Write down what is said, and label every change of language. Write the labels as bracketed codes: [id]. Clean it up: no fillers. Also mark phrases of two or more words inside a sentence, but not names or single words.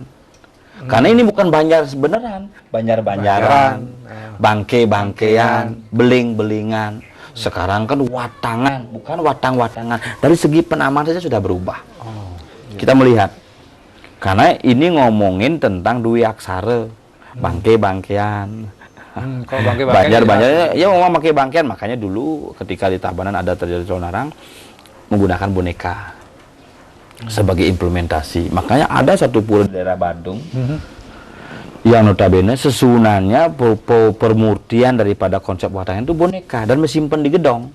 [id] Karena ini bukan Banjar beneran, Banjar-Banjaran, bangke-bangkean, beling-belingan. Sekarang kan watangan, bukan watang-watangan. Dari segi penamaan saja sudah berubah. Kita melihat. Karena ini ngomongin tentang dua aksara, bangke-bangkean. Banjar-Banjar ya ngomong pakai bangkean, makanya dulu ketika di Tabanan ada terjadi calon arang menggunakan boneka sebagai implementasi. Makanya ada satu pura di daerah Bandung yang notabene sesunannya permurtian daripada konsep watangan itu boneka dan mesimpan di gedong.